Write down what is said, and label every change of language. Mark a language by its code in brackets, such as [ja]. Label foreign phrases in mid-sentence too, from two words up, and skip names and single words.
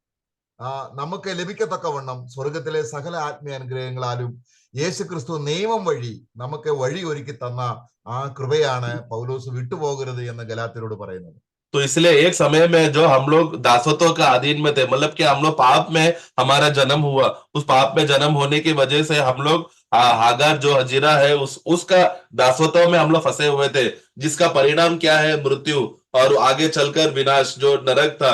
[ml] നമുക്ക് ലഭിക്കത്തക്കവണ്ണം സ്വർഗത്തിലെ സകല ആത്മീയ അനുഗ്രഹങ്ങളാലും യേശു ക്രിസ്തു നിയമം വഴി നമുക്ക് വഴി ഒരുക്കി തന്ന ആ കൃപയാണ് പൗലോസ് വിട്ടുപോകരുത് എന്ന് ഗലാത്യരോട് പറയുന്നത്. [hi] तो इसलिए एक समय में जो हम लोग दासत्व का अधीन में थे, मतलब कि हम लोग पाप में हमारा जन्म हुआ, उस पाप में जन्म होने की वजह से हम लोग हागार जो हजीरा है उसका दासत्व में हम लोग फंसे हुए थे, जिसका परिणाम क्या है? मृत्यु और आगे चलकर विनाश, जो नरक था।